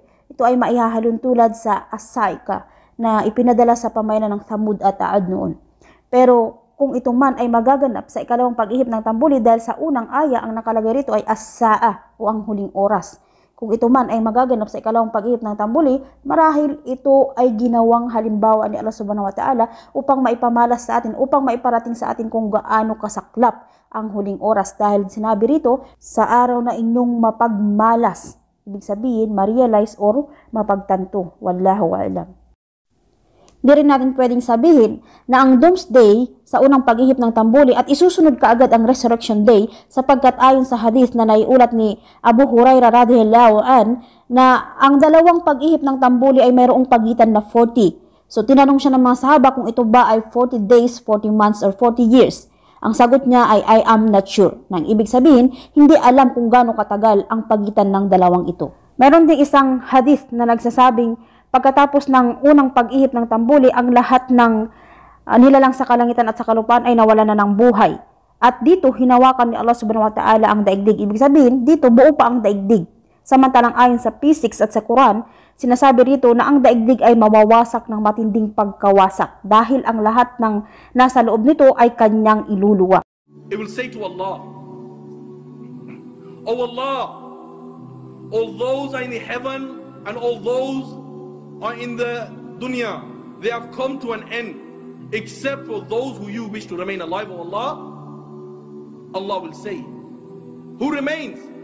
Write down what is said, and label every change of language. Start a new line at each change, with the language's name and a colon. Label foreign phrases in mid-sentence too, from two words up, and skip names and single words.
Filipino: Ito ay maihahalon tulad sa Asaika na ipinadala sa pamayanan ng Thamud at Aad noon. Pero kung ito man ay magaganap sa ikalawang pag-ihip ng tambuli dahil sa unang aya ang nakalagay rito ay as-saa o ang huling oras. Kung ito man ay magaganap sa ikalawang pag-ihip ng tambuli, marahil ito ay ginawang halimbawa ni Allah
Arabic: سبحانه وتعالى
Filipino: upang maipamalas sa atin, upang maiparating sa atin kung gaano kasaklap ang huling oras. Dahil sinabi rito, sa araw na inyong mapagmalas, ibig sabihin, ma-realize or mapagtanto.
Arabic: والله أعلم.
Filipino: Di rin natin pwedeng sabihin na ang Doomsday sa unang pag-ihip ng tambuli at isusunod kaagad ang
English: Resurrection Day
Filipino: sapagkat ayon sa hadith na naiulat ni Abu Hurairah
Arabic: رضي الله عن
Filipino: na ang dalawang pag-ihip ng tambuli ay mayroong pagitan na 40. So tinanong siya ng mga sahaba kung ito ba ay
English: 40 days, 40 months, or 40 years.
Filipino: Ang sagot niya ay
English: I am not sure.
Filipino: Nang ibig sabihin, hindi alam kung gaano katagal ang pagitan ng dalawang ito. Meron ding isang hadith na nagsasabing pagkatapos ng unang pag-ihip ng tambuli, ang lahat ng nilalang sa kalangitan at sa kalupaan ay nawala na ng buhay. At dito, hinawakan ni Allah
Arabic: سبحانه وتعالى
Filipino: ang daigdig. Ibig sabihin, dito buo pa ang daigdig. Samantalang ayon sa P6 at sa Quran, sinasabi rito na ang daigdig ay mawawasak ng matinding pagkawasak dahil ang lahat ng nasa loob nito ay kanyang iluluwa.
English: It will say to Allah, "Oh Allah, all those are in the heaven and all those are in the dunya, they have come to an end, except for those who you wish to remain alive, O Allah." Allah will say, "Who remains?"